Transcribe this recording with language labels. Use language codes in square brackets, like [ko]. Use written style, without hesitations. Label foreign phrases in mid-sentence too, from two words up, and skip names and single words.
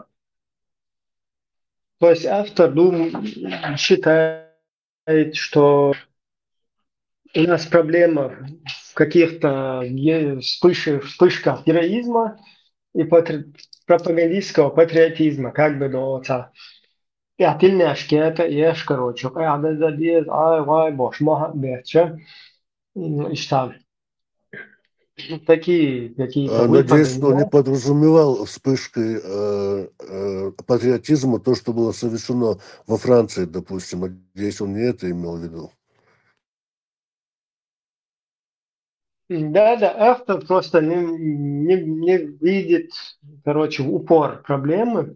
[ru] То есть автор считает, что у нас проблема в каких-то вспышках героизма и пропагандистского патриотизма, как бы до отца. Тельняшки это ешь, короче. Вай, бош, бече. И что? Такие какие-то Надеюсь, выпады. что не подразумевал вспышкой патриотизма то, что было совершено во Франции, допустим. Надеюсь, он не это имел в виду. Да, автор просто не видит, короче, в упор проблемы.